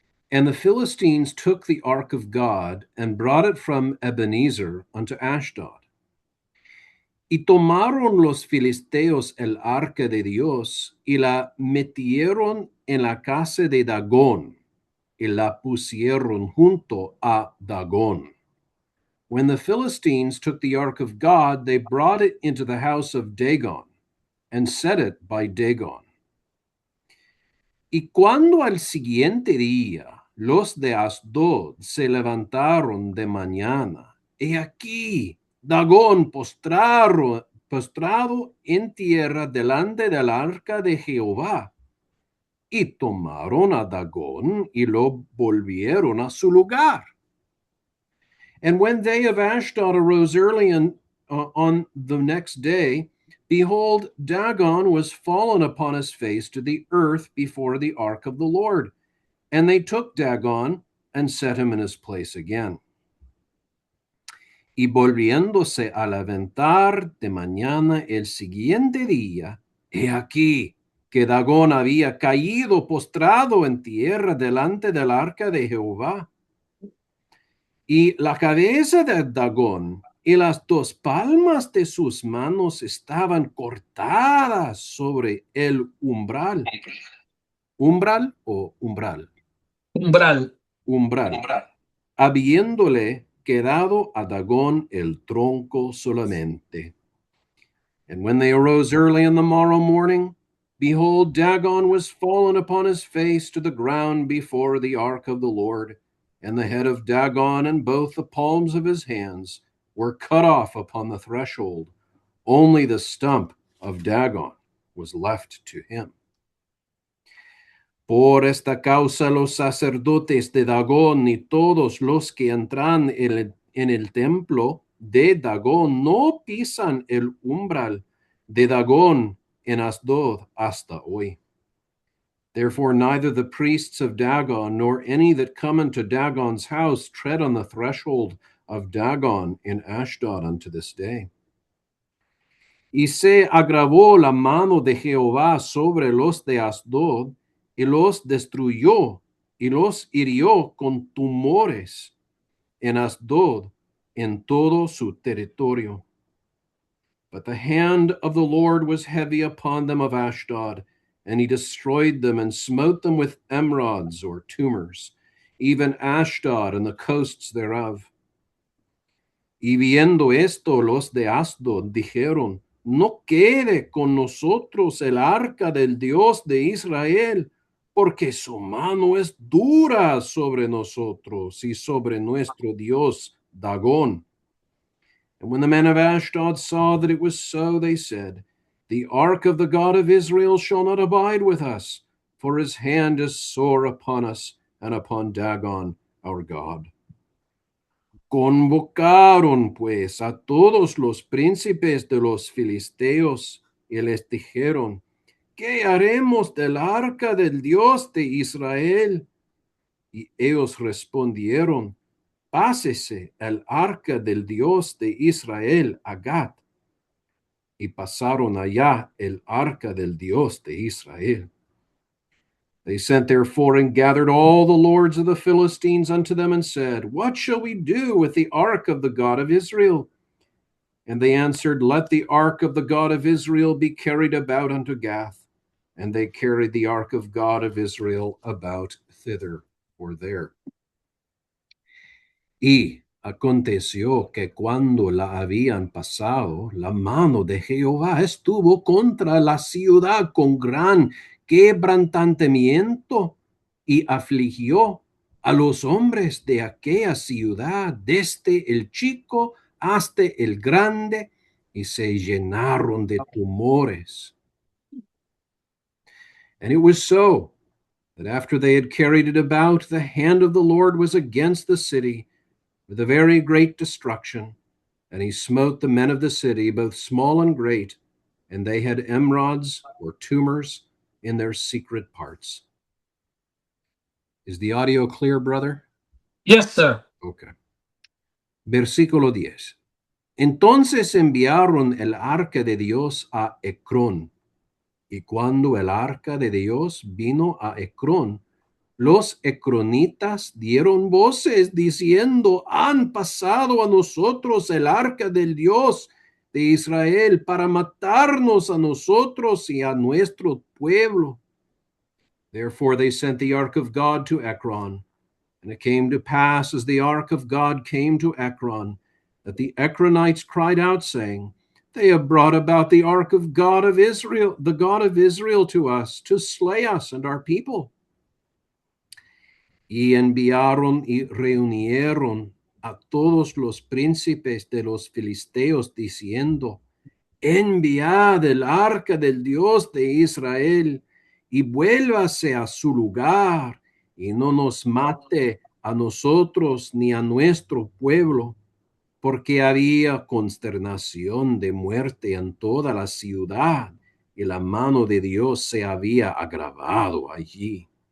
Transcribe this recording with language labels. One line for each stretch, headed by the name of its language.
English: And the Philistines took the ark of God and brought it from Ebenezer unto Ashdod.
Spanish: Y tomaron los filisteos el arca de Dios y la metieron en la casa de Dagón y la pusieron junto a Dagón.
English: When the Philistines took the ark of God, they brought it into the house of Dagon and set it by Dagon.
Spanish: Y cuando al siguiente día los de Asdod se levantaron de mañana, he aquí Dagón postrado en tierra delante del arca de Jehová. Y tomaron a Dagón y lo volvieron a su lugar.
English: And when they of Ashdod arose early on the next day, behold, Dagon was fallen upon his face to the earth before the ark of the Lord. And they took Dagon and set him in his place again.
Spanish: Y volviéndose a levantar de mañana el siguiente día, he aquí que Dagón había caído postrado en tierra delante del arca de Jehová. Y la cabeza de Dagón y las dos palmas de sus manos estaban cortadas sobre el umbral. ¿Umbral o umbral? Umbral. Umbral. Habiéndole quedado a Dagón el tronco solamente.
English: And when they arose early in the morrow morning, behold, Dagon was fallen upon his face to the ground before the ark of the Lord. And the head of Dagon and both the palms of his hands were cut off upon the threshold. Only the stump of Dagon was left to him.
Spanish: Por esta causa los sacerdotes de Dagón y todos los que entran en el templo de Dagón no pisan el umbral de Dagón en Asdod hasta hoy.
English: Therefore, neither the priests of Dagon nor any that come into Dagon's house tread on the threshold of Dagon in Ashdod unto this day.
Spanish: Y se agravó la mano de Jehová sobre los de Asdod, y los destruyó, y los hirió con tumores en Asdod, en todo su territorio.
English: But the hand of the Lord was heavy upon them of Ashdod, and he destroyed them and smote them with emerods or tumors, even Ashdod and the coasts thereof.
Spanish: Y viendo esto, los de Asdod dijeron, no quede con nosotros el arca del Dios de Israel, porque su mano es dura sobre nosotros y sobre nuestro Dios Dagon.
English: And when the men of Ashdod saw that it was so, they said, the ark of the God of Israel shall not abide with us, for his hand is sore upon us and upon Dagon, our God.
Spanish: Convocaron pues a todos los príncipes de los filisteos y les dijeron, ¿qué haremos del arca del Dios de Israel? Y ellos respondieron, pásese el arca del Dios de Israel a Gat. Y pasaron allá el arca del Dios de Israel.
English: They sent therefore and gathered all the lords of the Philistines unto them and said, what shall we do with the ark of the God of Israel? And they answered, let the ark of the God of Israel be carried about unto Gath. And they carried the ark of God of Israel about thither or there. Y aconteció que cuando la habían pasado, la mano de Jehová estuvo contra la ciudad con gran quebrantamiento y afligió a los hombres de aquella ciudad, desde el chico hasta el grande, y se llenaron de tumores. And it was so that after they had carried it about, the hand of the Lord was against the city with a very great destruction. And he smote the men of the city, both small and great, and they had emerods or tumors in their secret parts. Is the audio clear, brother? Yes, sir.
Spanish: Okay. Versículo 10. Entonces enviaron el arca de Dios a Ecrón. Y cuando el arca de Dios vino a Ecrón, los ecronitas dieron voces diciendo, han pasado a nosotros el arca del Dios de Israel para matarnos a nosotros y a nuestro pueblo.
English: Therefore they sent the ark of God to Ekron. And it came to pass, as the ark of God came to Ekron, that the Ekronites cried out, saying, they have brought about the ark of God of Israel, the God of Israel, to us, to slay us and our people.
Spanish: Y enviaron y reunieron a todos los príncipes de los filisteos, diciendo, enviad el arca del Dios de Israel, y vuélvase a su lugar, y no nos mate a nosotros ni a nuestro pueblo, porque había consternación de muerte en toda la ciudad, y la mano de Dios se había agravado allí.